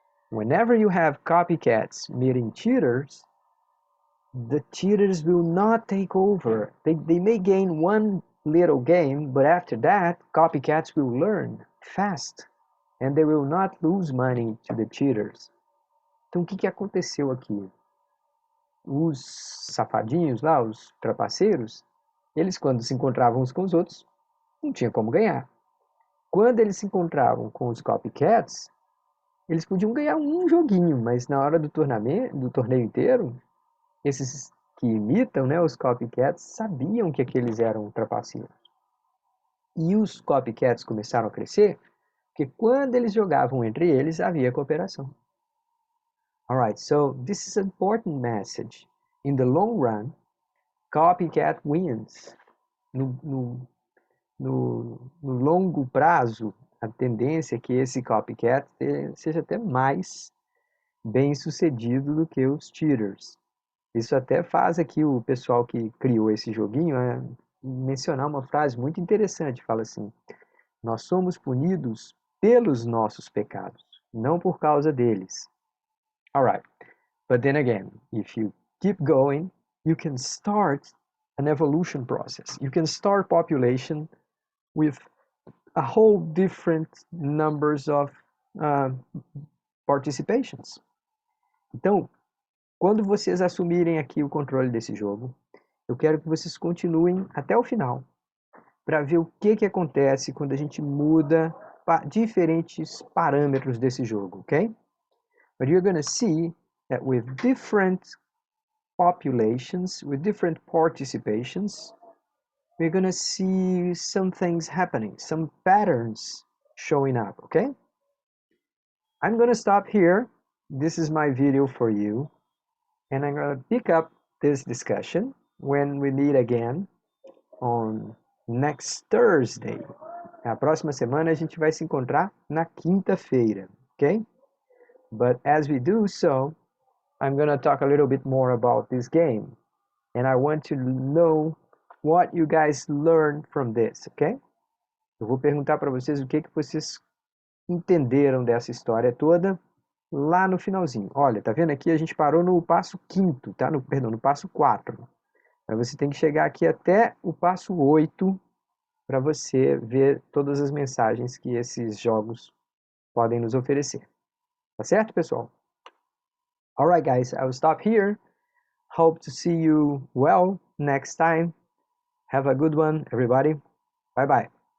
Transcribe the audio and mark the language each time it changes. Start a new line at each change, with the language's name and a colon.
English: Whenever you have copycats meeting cheaters, the cheaters will not take over. They may gain one little game, but after that, copycats will learn fast, and they will not lose money to the cheaters.
Portuguese: Então, o que aconteceu aqui? Os safadinhos lá, os trapaceiros, eles quando se encontravam uns com os outros, não tinha como ganhar. Quando eles se encontravam com os copycats, eles podiam ganhar um joguinho, mas na hora do torneio inteiro, esses que imitam, né, os copycats, sabiam que aqueles eram trapaceiros. E os copycats começaram a crescer, porque quando eles jogavam entre eles, havia cooperação.
English: Alright, so this is an important message. In the long run, copycat wins.
Portuguese: No longo prazo, a tendência é que esse copycat seja até mais bem sucedido do que os cheaters. Isso até faz aqui o pessoal que criou esse joguinho mencionar uma frase muito interessante. Fala assim, nós somos punidos pelos nossos pecados, não por causa deles.
English: Alright, but then again, if you keep going, you can start an evolution process. You can start population with a whole different numbers of participations.
Portuguese: Então, quando vocês assumirem aqui o controle desse jogo, eu quero que vocês continuem até o final, para ver o que acontece quando a gente muda diferentes parâmetros desse jogo, ok?
English: But you're going to see that with different populations, with different participations, we're going to see some things happening, some patterns showing up, okay? I'm going to stop here. This is my video for you. And I'm going to pick up this discussion when we meet again on next Thursday
Portuguese: Na próxima semana a gente vai se encontrar na quinta-feira, ok?
English: But as we do so, I'm going to talk a little bit more about this game. And I want to know what you guys learned from this, ok?
Portuguese: Eu vou perguntar para vocês o que vocês entenderam dessa história toda lá no finalzinho. Olha, tá vendo aqui? A gente parou no passo 5º, tá? Perdão, no passo 4. Mas você tem que chegar aqui até o passo 8 para você ver todas as mensagens que esses jogos podem nos oferecer. Tá certo, pessoal?
English: Alright, guys, I will stop here. Hope to see you well next time. Have a good one, everybody. Bye-bye.